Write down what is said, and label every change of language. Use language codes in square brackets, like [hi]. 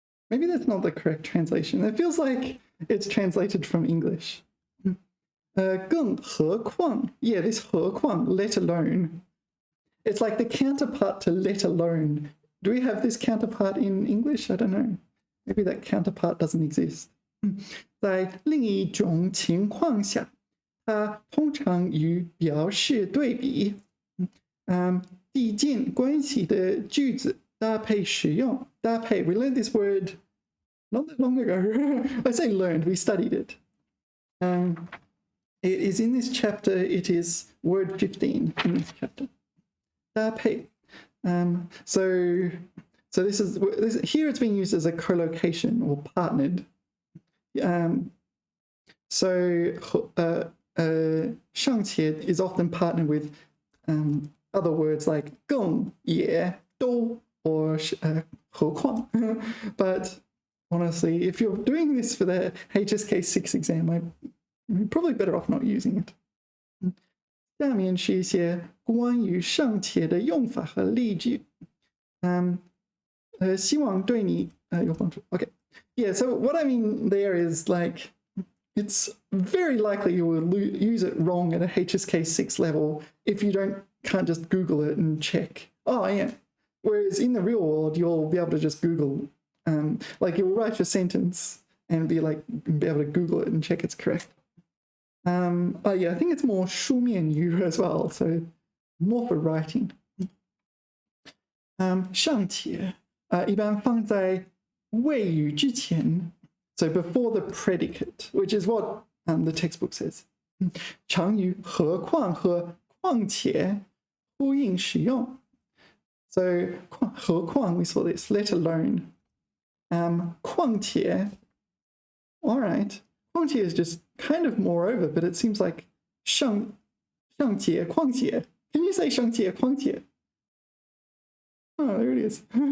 [en] Maybe that's not the correct translation. It feels like it's translated from English. 更何况, yeah, this 何况, let alone. It's like the counterpart to let alone. Do we have this counterpart in English? I don't know. Maybe that counterpart doesn't exist. [zh] 在另一种情况下，它通常与表示对比，递进关系的句子搭配使用。 [en] 搭配, we learned this word not that long ago. I say learned, we studied it. It is in this chapter, it is word 15 in this chapter. [zh] 搭配. [en] So this is here it's being used as a collocation or partnered. So 尚且 is often partnered with other words like 更也都 or 何况. But honestly, if you're doing this for the HSK6 exam, you're probably better off not using it. [zh] 下面是一些关于尚且的用法和例句。希望对你有帮助。 [en] Okay. Yeah, so what I mean there is like, it's very likely you will use it wrong at a HSK6 level if you can't just Google it and check. Oh, yeah. Whereas in the real world, you'll be able to just Google, like you'll write your sentence and be able to Google it and check it's correct. But yeah, I think it's more 书面语 as well, so more for writing. [zh] 尚且一般放在谓语之前, [en] so before the predicate, which is what the textbook says. [zh] 常与何况和况且呼应使用. [en] So 何况, we saw this, let alone. 况且, all right. 况且 is just kind of moreover, but it seems like 尚 [zh] 上节旷节. [en] Can you say 上节旷节? Oh, there it is.